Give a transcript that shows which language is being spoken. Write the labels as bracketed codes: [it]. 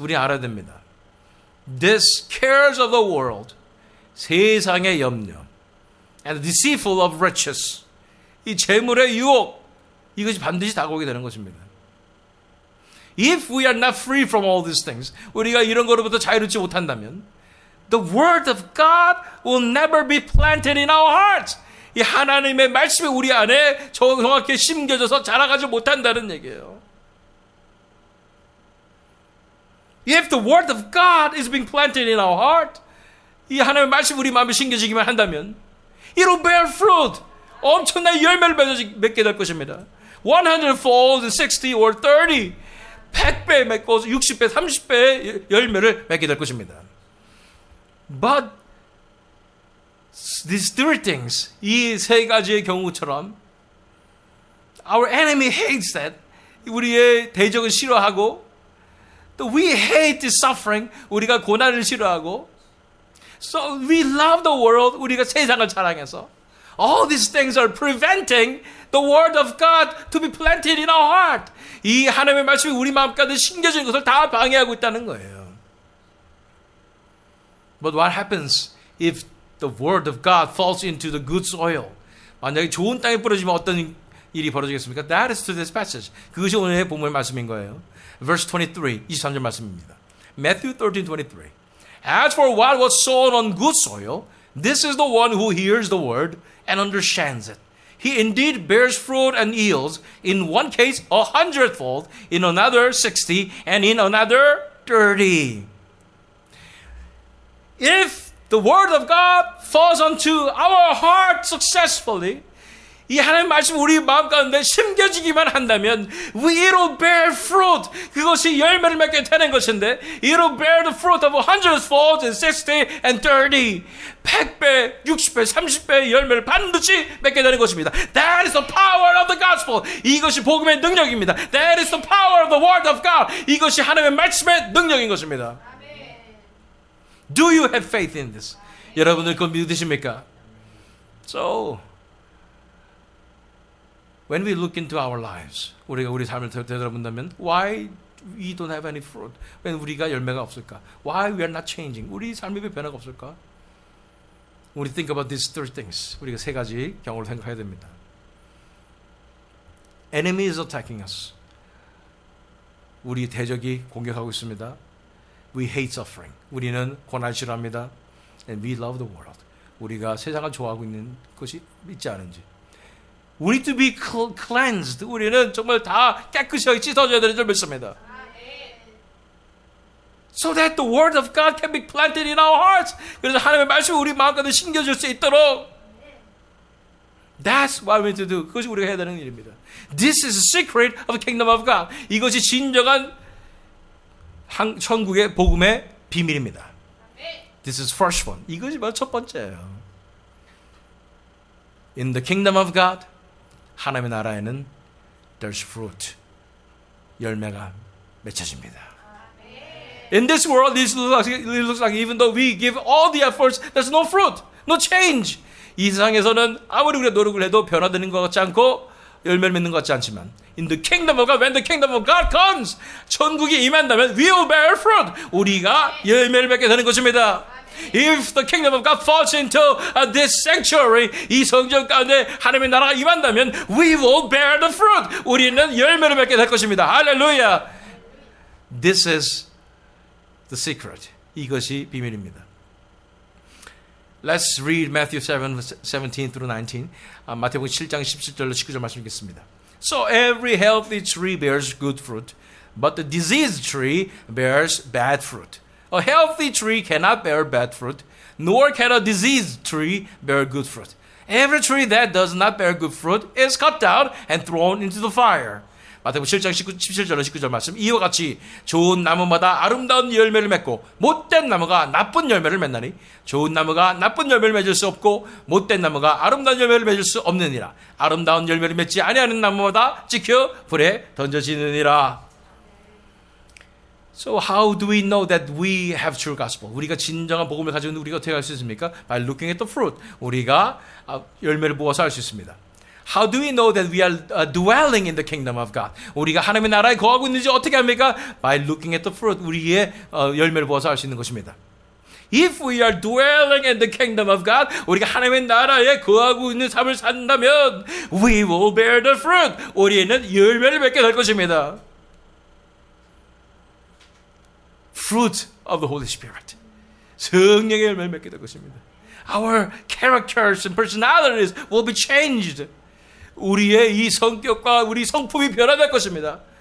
[ko] 우리 알아야 됩니다. [en] This cares of the world, [ko] 세상의 염려, [en] and deceitful of riches, [ko] 이 재물의 유혹, 이것이 반드시 다가오게 되는 것입니다. [en] If we are not free from all these things, [ko] 우리가 이런 거로부터 자유롭지 못한다면, [en] the word of God will never be planted in our hearts. [ko] 이 하나님의 말씀이 우리 안에 정확히 심겨져서 자라가지 못한다는 얘기예요. [en] If the word of God is being planted in our heart, [ko] 이 하나님의 말씀 우리 마음에 심겨지기만 한다면 [en] it will bear fruit. [ko] 엄청난 열매를 맺게 될 것입니다. [en] 100-fold, 60 or 30. [ko] 100배 맺고 60배, 30배의 열매를 맺게 될 것입니다. [en] But these three things, [ko] 이 세 가지의 경우처럼 [en] our enemy hates that. [ko] 우리의 대적을 싫어하고 또 [en] we hate the suffering. [ko] 우리가 고난을 싫어하고 [en] so we love the world. [ko] 우리가 세상을 사랑해서 [en] all these things are preventing the word of God to be planted in our heart. [ko] 이 하나님의 말씀이 우리 마음 가운데 심겨진 것을 다 방해하고 있다는 거예요. [en] But what happens if the word of God falls into the good soil? [ko] 만약에 좋은 땅에 뿌려지면 어떤 일이 벌어지겠습니까? [en] That is to this passage. [ko] 그것이 오늘의 본문의 말씀인 거예요. [en] Verse 23, [ko] 23절 말씀입니다. [en] Matthew 13:23. As for what was sown on good soil, this is the one who hears the word and understands it. He indeed bears fruit and yields, in one case 100-fold, in another 60, and in another 30. If the word of God falls onto our heart successfully, [ko] 이 하나님의 말씀 우리 마음 가운데 심겨지기만 한다면 [en] it will bear fruit. [ko] 그것이 열매를 맺게 되는 것인데 [en] it will bear the fruit of 100-fold and 60 and 30. [ko] 100배, 60배, 30배의 열매를 반드시 맺게 되는 것입니다. [en] That is the power of the gospel. [ko] 이것이 복음의 능력입니다. [en] That is the power of the word of God. [ko] 이것이 하나님의 말씀의 능력인 것입니다. [en] Do you have faith in this? [ko] 여러분들 그거 믿으십니까? [en] So when we look into our lives, [ko] 우리가 우리 삶을 되돌아본다면 [en] why we don't have any fruit? [ko] 왜 우리가 열매가 없을까? [en] Why we are not changing? [ko] 우리 삶에 왜 변화가 없을까? 우리 [en] think about these three things. [ko] 우리가 세 가지 경우를 생각해야 됩니다. [en] Enemy is attacking us. [ko] 우리 대적이 공격하고 있습니다. [en] We hate suffering. [ko] 우리는 고난을 싫어합니다. [en] And we love the world. [ko] 우리가 세상을 좋아하고 있는 것이 있지 않은지. [en] We need to be cleansed. [ko] 우리는 정말 다 깨끗이 씻어져야 되는 줄 믿습니다. [en] So that the word of God can be planted in our hearts. [ko] 그래서 하나님의 말씀이 우리 마음가운데 심겨질 수 있도록 [en] That's what we need to do. [ko] 그것이 우리가 해야 되는 일입니다. [en] This is the secret of the kingdom of God. [ko] 이것이 진정한 천국의 복음의 비밀입니다. [en] This is first one. [ko] 이것이 바로 첫 번째예요. [en] In the kingdom of God, [ko] 하나님의 나라에는 [en] there's fruit. [ko] 열매가 맺혀집니다. [en] In this world, it looks like even though we give all the efforts, there's no fruit, no change. [ko] 이 세상에서는 아무리 우리가 노력을 해도 변화되는 것 같지 않고 열매를 맺는 것 같지 않지만 [en] in the kingdom of God, when the kingdom of God comes, [ko] 천국이 임한다면 [en] we will bear fruit. [ko] 우리가 열매를 맺게 되는 것입니다. [en] If the kingdom of God falls into this sanctuary, [ko] 이 성전 가운데 하나님의 나라가 임한다면 [en] we will bear the fruit. [ko] 우리는 열매를 맺게 될 것입니다. 할렐루야. [en] This is the secret. [ko] 이것이 비밀입니다. [en] Let's read Matthew 7:17 through 19. [ko] 마태복음 7장 17절로 19절 말씀 읽겠습니다. [en] So every healthy tree bears good fruit, but the diseased tree bears bad fruit. A healthy tree cannot bear bad fruit, nor can a diseased tree bear good fruit. Every tree that does not bear good fruit is cut down and thrown into the fire. [ko] 마태복음 7장 17절로 19절 말씀. 이와 같이 좋은 나무마다 아름다운 열매를 맺고 못된 나무가 나쁜 열매를 맺나니 좋은 나무가 나쁜 열매를 맺을 수 없고 못된 나무가 아름다운 열매를 맺을 수 없느니라. 아름다운 열매를 맺지 아니하는 나무마다 찍혀 불에 던져지느니라. [en] So how do we know that we have true gospel? [ko] 우리가 진정한 복음을 가지고 있는 우리가 어떻게 할 수 있습니까? [en] By looking at the fruit. [ko] 우리가 열매를 보아서 알 수 있습니다. [en] How do we know that we are dwelling in the kingdom of God? [ko] 우리가 하나님의 나라에 거하고 있는지 어떻게 합니까? [en] By looking at the fruit. [ko] 우리의 열매를 보아서 알 수 있는 것입니다. [en] If we are dwelling in the kingdom of God, [ko] 우리가 하나님의 나라에 거하고 있는 삶을 산다면 [en] we will bear the fruit. [ko] 우리는 열매를 맺게 될 것입니다. [en] Fruit of the Holy Spirit. [ko] 성령의 열매를 맺게 될 것입니다. [en] Our characters and personalities will be changed. [ko] 우리의 이 성격과 우리 성품이 변화될 것입니다.